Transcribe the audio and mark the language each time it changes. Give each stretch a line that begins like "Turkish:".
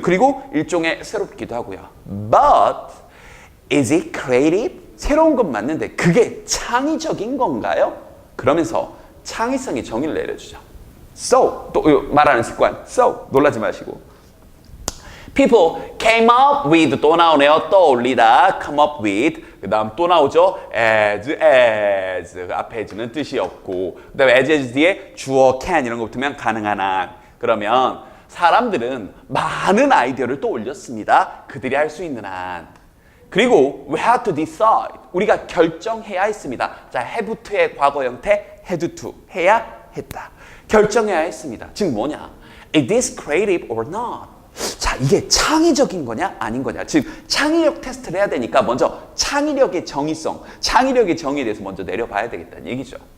Korean: 그리고 일종의 새롭기도 하고요.
English: But is it creative?
Korean: 새로운 건 맞는데 그게 창의적인 건가요? 그러면서 창의성의 정의를 내려주죠. So, 또 말하는 습관. So, 놀라지 마시고.
English: People came up with
Korean: 또 나오네요. 떠올리다.
English: come up with
Korean: 그 다음 또 나오죠. as 그 앞에 as는 뜻이 없고 그 다음에 as 뒤에 주어 can 이런 거 붙으면 가능한 한 그러면 사람들은 많은 아이디어를 또 올렸습니다. 그들이 할 수 있는 한. 그리고
English: we had to decide.
Korean: 우리가 결정해야 했습니다. 자, have to의 과거 형태
English: had to.
Korean: 해야 했다. 결정해야 했습니다. 즉 뭐냐?
English: Is this creative or not?
Korean: 자, 이게 창의적인 거냐 아닌 거냐. 즉 창의력 테스트를 해야 되니까 먼저 창의력의 정의성, 창의력의 정의에 대해서 먼저 내려봐야 되겠다는 얘기죠.